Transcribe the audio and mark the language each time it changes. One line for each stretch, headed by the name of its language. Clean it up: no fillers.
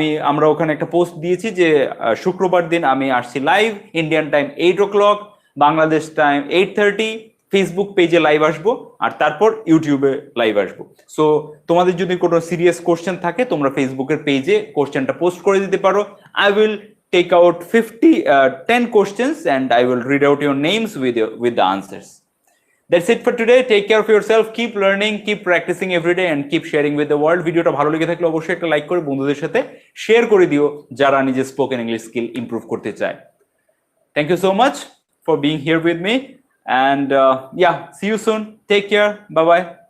Bangla: আমরা ওখানে একটা পোস্ট দিয়েছি যে শুক্রবার দিন আমি আসছি live, Indian time 8 o'clock, Bangladesh time 8:30, Facebook পেজে লাইভ আসবো আর তারপর ইউটিউবে লাইভ আসবো। সো তোমাদের যদি কোনো সিরিয়াস কোশ্চেন থাকে তোমরা ফেসবুকের পেজে কোশ্চেনটা পোস্ট করে দিতে পারো।
English: I will take out 10 questions and I will read out your names with the answers. That's it for today. Take care of yourself. Keep learning, keep practicing every day and keep sharing with the world.
Bangla: ভিডিওটা ভালো লেগে থাকলে অবশ্যই একটা like করে বন্ধুদের সাথে share করে দিও যারা নিজের স্পোকেন ইংলিশ স্কিল ইমপ্রুভ করতে চায়।
English: Thank you so much for being here with me and yeah, see you soon. Take care. Bye bye.